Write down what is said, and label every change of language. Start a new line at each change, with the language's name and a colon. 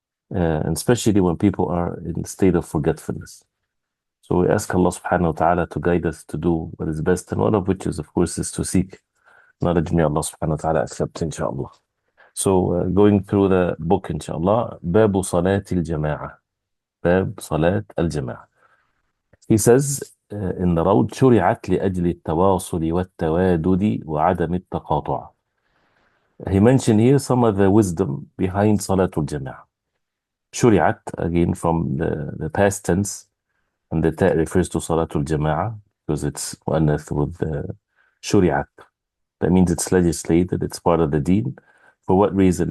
English: And especially when people are in a state of forgetfulness. So we ask Allah subhanahu wa ta'ala to guide us to do what is best, and one of which is, of course, is to seek knowledge. May Allah subhanahu wa ta'ala accept, inshallah. So going through the book, inshallah, باب صلاة الجماعة.
Arabic: باب صلاة الجماعة.
English: He says in the road,
Arabic: شرعت لأجل التواصل والتوادد وعدم التقاطع.
English: He mentioned here some of the wisdom behind صلاة الجماعة. شرعت, again from the past tense, and the ta refers to Salatul Jama'ah because it's mu'annath with shuri'at. That means it's legislated, it's part of the deen. For what reason?